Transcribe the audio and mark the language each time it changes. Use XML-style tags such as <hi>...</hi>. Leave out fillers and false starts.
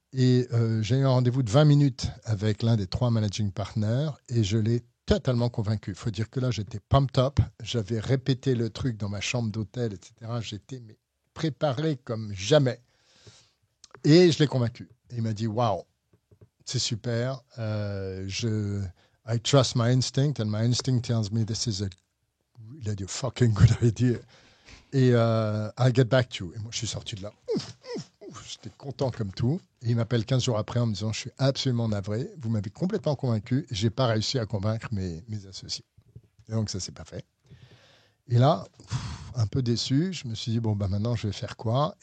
<fr>Et j'ai eu un rendez-vous de 20 minutes avec l'un des 3 managing partners, et je l'ai totalement convaincu. Il faut dire que là, j'étais pumped up. J'avais répété le truc dans ma chambre d'hôtel, etc. J'étais préparé comme jamais. Et je l'ai convaincu. Et il m'a dit, waouh, c'est super.</fr> <en>I trust my instinct, and my instinct tells me this is a really fucking good idea.</en> <fr>Et</fr> <en>I'll get back to you.</en> <fr>Et moi, je suis sorti de là. J'étais content comme tout. Et il m'appelle 15 jours après en me disant, je suis absolument navré. Vous m'avez complètement convaincu. Je n'ai pas réussi à convaincre mes associés. Et donc, ça ne s'est pas fait. Et là, un peu déçu, je me suis dit, bon, bah, maintenant, je vais faire quoi ?</fr>